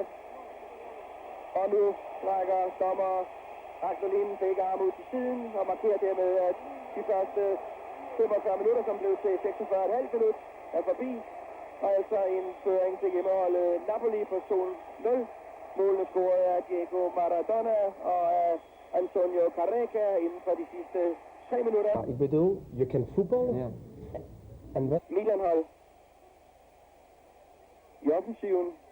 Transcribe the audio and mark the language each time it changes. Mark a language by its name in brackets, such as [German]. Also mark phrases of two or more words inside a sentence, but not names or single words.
[Danish] Og nu trækker dommer Agnolin begge arme ud til siden og markerer dermed, at de første 45 minutter, som blev til 46,5 minut, er forbi. Og altså en føring til hjemmeholdet Napoli på 2-0. Målene scoret af Diego Maradona og af Antonio Carrega inden for de sidste 3 minutter. [Dutch] Ik bedoel, je kent voetbal. Ja. En wat? [Danish] Milan-hold i offensiven.